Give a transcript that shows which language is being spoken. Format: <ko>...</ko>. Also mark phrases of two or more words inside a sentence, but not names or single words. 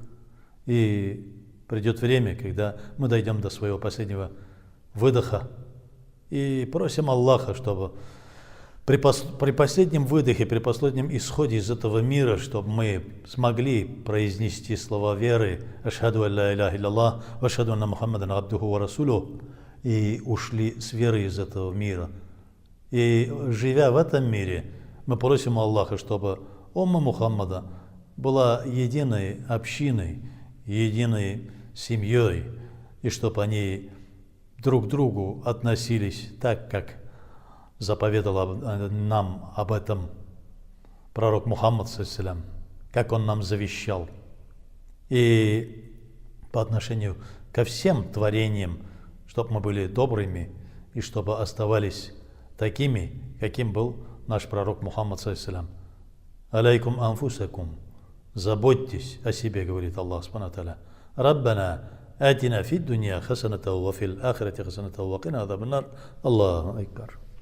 <ru>И придет время, когда мы дойдем до своего последнего выдоха и просим Аллаха, чтобы при последнем выдохе, при последнем исходе из этого мира, чтобы мы смогли произнести слова веры</ru> <ar>«أشهد أن لا إله إلا الله وأشهد أن محمدا عبده ورسوله»</ar> <ru>и ушли с верой из этого мира. И живя в этом мире, мы просим Аллаха, чтобы умма Мухаммада была единой общиной, единой семьей, и чтобы они друг к другу относились так, как заповедал нам об этом пророк Мухаммад, саллаллаху, как он нам завещал. И по отношению ко всем творениям, чтобы мы были добрыми и чтобы оставались такими, каким был наш пророк Мухаммад, саллаллаху.</ru> <ar>عليكم أنفسكم.</ar> <ru>Заботьтесь о себе, говорит</ru> <ar>الله سبحانه وتعالى. ربنا آتنا في الدنيا حسنة وفي الآخرة حسنة وقنا عذاب النار. الله أكبر.</ar>